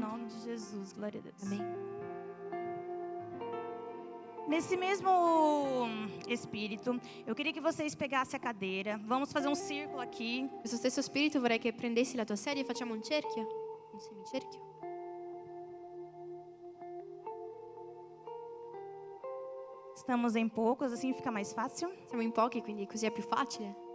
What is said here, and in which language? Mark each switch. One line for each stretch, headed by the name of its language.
Portuguese: nome de Jesus, glória a Deus. Amém. Nesse mesmo espírito, eu queria que vocês pegassem a cadeira. Vamos fazer um círculo aqui.
Italian: Questo stesso spirito vorrei che prendessi la tua sedia e facciamo un cerchio, un semicerchio.
Portuguese: Estamos em poucos, assim fica mais fácil.
Italian: Siamo in pochi, quindi così è più facile.